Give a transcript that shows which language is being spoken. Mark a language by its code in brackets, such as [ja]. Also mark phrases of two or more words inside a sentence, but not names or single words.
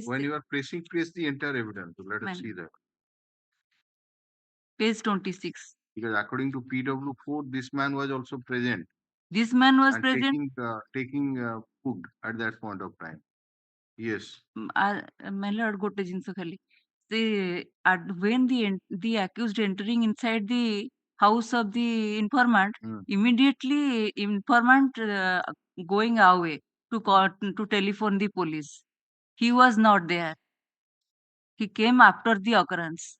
[en] when you are press the entire evidence. So let My us see lord. that. page 26. Because according to PW4, this man was also present This man was and present. taking food at that point of time. Yes. My lord, [or] ଗୋଟେ ଜିନିଷ ଖାଲି [en] when the accused entering inside the house of the informant, immediately informant going away to call to telephone the police. He was not there. He came after the occurrence.